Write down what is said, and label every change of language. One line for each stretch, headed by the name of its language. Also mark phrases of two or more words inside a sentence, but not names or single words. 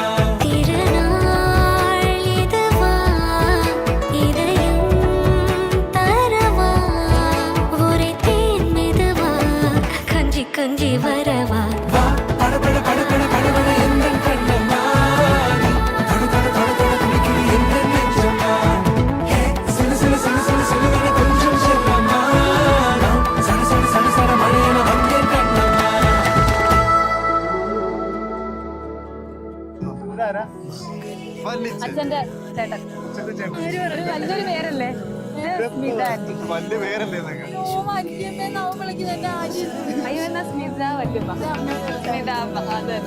Tamil: திருநாள் இதுவா இதயம் தரவா உரைத்தேன் மெதுவா கஞ்சி கஞ்சி வரவா வா பட பட பட பட படவன எந்த கண்ணம்மா நீ தொட தொட தொட தொட துடிக்குது எந்த நெஞ்சம்மா ஹே சிலு சிலு சிலு சிலு சிலுவன கொஞ்சம் செல்லம்மா நான் சட சட சட சட மழையன வந்தேன் கண்ணம்மா
Malayalam: ഇതാരാ? അച്ഛന്റെ ചേട്ടൻ അച്ഛന്റെ ചേട്ടൻ. ഒരു വലിയൊരു പേരല്ലേ സ്മിത ആന്റി വലിയ പേരല്ലേ എന്നൊക്കെ. അയ്യോ എന്നാ സ്മിത വല്യമ്മ സ്മിത അമ്മ അത് തന്നെ